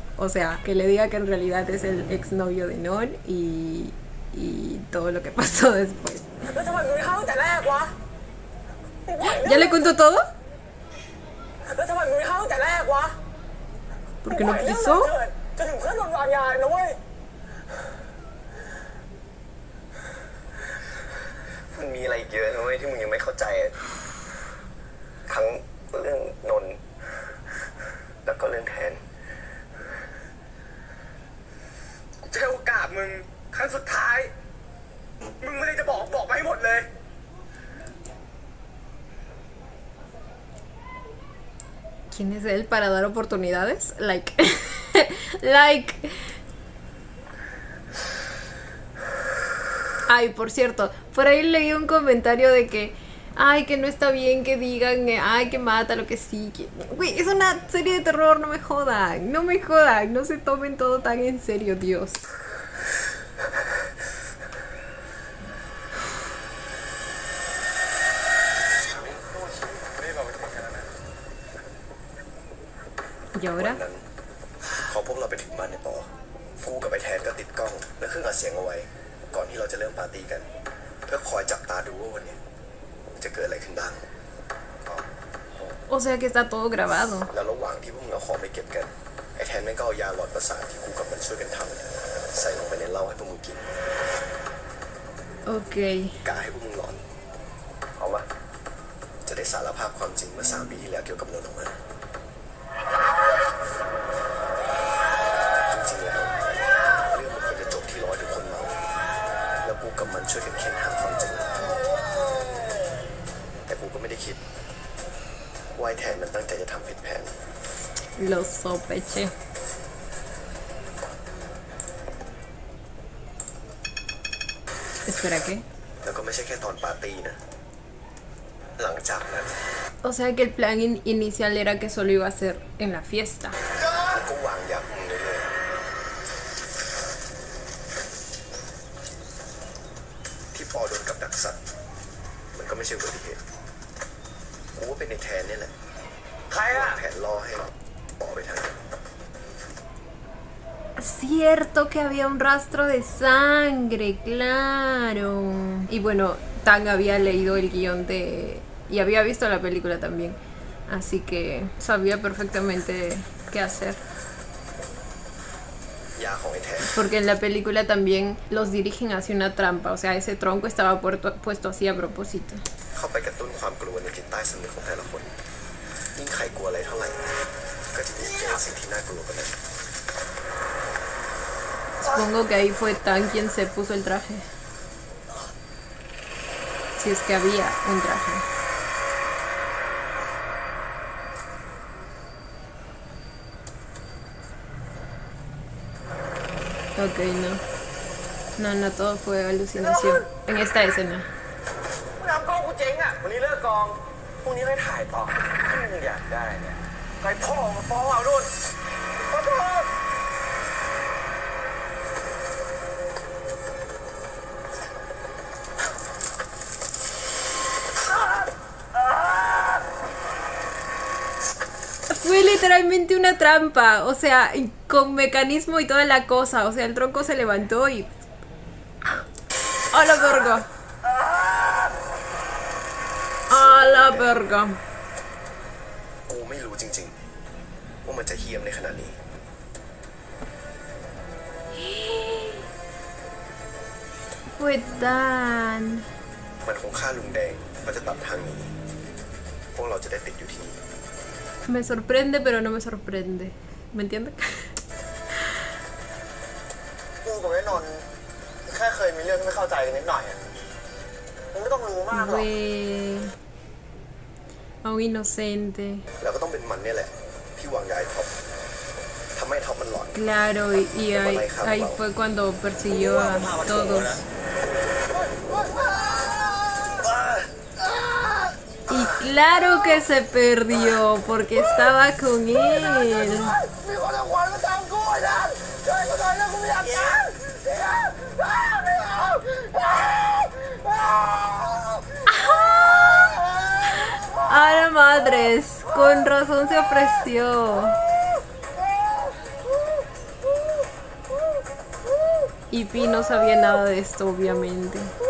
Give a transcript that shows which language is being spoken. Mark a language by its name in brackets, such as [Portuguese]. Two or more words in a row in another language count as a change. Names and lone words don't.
[Spanish] O sea, que le diga que en realidad es el exnovio de Non y todo lo que pasó después. ¿Ya le contó todo? ¿Por qué no quiso? [Thai] Thắng เรื่องนนท์แล้วก็เรื่องแทนกูจะให้โอกาสมึงครั้งสุดท้ายมึงไม่ได้จะบอกไปให้หมดเลย [Spanish] ¿Quién es él para dar oportunidades? [English] Like like. [Spanish] Ay, por cierto, por ahí leí un comentario de que ay, que no está bien que digan, ay, que mata, lo que sí. Güey, es una serie de terror, no me jodan, no se tomen todo tan en serio, Dios. ¿Y ahora? [Thai] พอพวกเราไปถึงบ้านในปอกูกับไอ้แทนก็ติดกล้องแล้วเครื่องอัดเสียงเอาไว้ก่อนที่เราจะเริ่มปาร์ตี้กันเพื่อคอยจับตาดูว่าวันนี้จะเกิดอะไรขึ้นบ้าง [Spanish] O sea que está todo grabado. [Thai] แล้วระหว่างที่พวกมึงเอาของไปเก็บกันไอ้แทนแม่งก็เอายาหลอดประสาทที่กูกับมันช่วยกันทำใส่ลงไปในเหล้าให้พวกมึงกิน โอเค กะให้พวกมึงหลอนเอาวะจะได้สารภาพความจริงเมื่อ3 ปีที่แล้วเกี่ยวกับนนท์ออกมาจริงๆแล้วเรื่องมันควรจะจบที่ร้อยทุกคนเมาแล้วกูกับมันช่วยกันเค้นหาความจริงแต่กูก็ไม่ได้คิดว่าไอ้แทนมันตั้งใจจะทำผิดแผน [Spanish] Lo sospeché. Espera, ¿qué? [Thai] แล้วก็ไม่ใช่แค่ตอนปาร์ตี้นะหลังจากนั้น [Spanish] O sea que el plan inicial era que solo iba a ser en la fiesta. [Thai] กูก็วางยามึงไว้เลยที่ปอโดนกับดักสัตว์มันก็ไม่ใช่อุบัติเหตุกูว่าเป็นในแทนนี่แหละใครอะแผนล่อให้ปอไปทางนั้น [Spanish] Cierto que había un rastro de sangre, claro. Y bueno, Tang había leído el guión de... y había visto la película también. Así que sabía perfectamente qué hacer. [Thai] ยาของไอ้แทน [Spanish] Porque en la película también los dirigen hacia una trampa. O sea, ese tronco estaba puesto así a propósito. [Thai] เข้าไปกระตุ้นความกลัวในจิตใต้สำนึกของแต่ละคนยิ่งใครกลัวอะไรเท่าไหร่ก็จะยิ่งเจอสิ่งที่น่ากลัวกว่านั้น [Spanish] Supongo que ahí fue Tan quien se puso el traje. Si es que había un traje. Ok, no. No, no, todo fue alucinación. En esta escena. [Thai] ทำกล้องกูเจ๊งอ่ะวันนี้เลิกกองพรุ่งนี้ค่อยถ่ายต่อถ้ามึงอยากได้เนี่ยใครพ่อมาฟ้องเอาด้วยขอโทษ [Spanish] Fue literalmente una trampa, o sea, con mecanismo y toda la cosa, o sea, el tronco se levantó y... ¡A la verga! ¡A la verga! [Thai] กูไม่รู้จริงๆว่ามันจะเหี้ยมในขนาดนี้ [Spanish] Fue tan... [Thai] มันคงฆ่าลุงแดงก็จะตัดทางนี้พวกเราจะได้ติดอยู่ที่นี่ [Spanish] Me sorprende, pero no me sorprende. ¿Me entiendes? [Thai] กูกับไอ้นนท์แค่เคยมีเรื่องที่ไม่เข้าใจกันนิดหน่อยอ่ะมึงไม่ต้องรู้มากหรอก [Spanish] Fue... a un inocente. [Thai] แล้วก็ต้องเป็นมันเนี่ยแหละที่วางยาไอ้ท็อปทำให้ท็อปมันหลอน [Spanish] Claro, y ahí fue cuando persiguió a todos. Y claro que se perdió porque estaba con él. [Thai] มีคนเอาขวานมาตามกูไอ้นั่นช่วยกูหน่อยนะกูไม่อยากตายไม่เอา [Spanish] ¡A la madres! Con razón se ofreció. Y Pi no sabía nada de esto, obviamente.